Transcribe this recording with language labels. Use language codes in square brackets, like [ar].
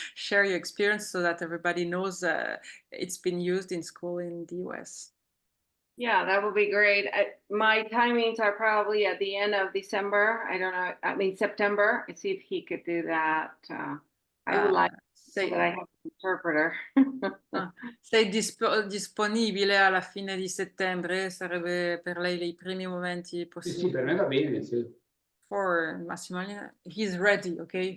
[en] Share your experience so that everybody knows it's been used in school in the US. Yeah, that would be great. My timings are probably at the end of December. I don't know. I mean, September. Let's see if he could do that. I would like so that I have an interpreter. [it] Sei disponibile alla fine di settembre? Sarebbe per lei i primi momenti possibili? Sì, per me va bene, sì. [en] For Massimiliano, he's ready, okay?